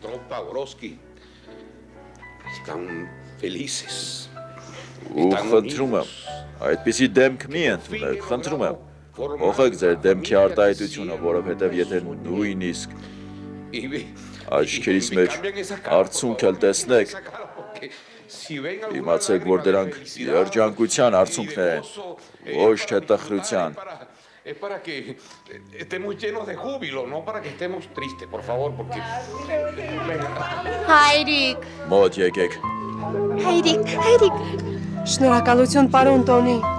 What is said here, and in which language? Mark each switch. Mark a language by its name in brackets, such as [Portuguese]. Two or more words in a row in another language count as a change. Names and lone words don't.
[Armenian] Ու խնդրում եմ, այդպիսի դեմք մի ընդունեք, խնդրում եմ, փոխեք ձեր դեմքի արտահայտությունը, որովհետև եթե նույնիսկ աչքերիս մեջ արցունք էլ տեսնեք, իմացեք, որ դրանք երջանկության արցունքներ են, ոչ թե տխրության։ [Spanish] Es para que estemos llenos de júbilo, no para que estemos tristes, por favor, porque... [Armenian] Հայրիկ, Մոտ եկեք։ հայրիկ։ Շնորհակալություն, պարոն Տոնի։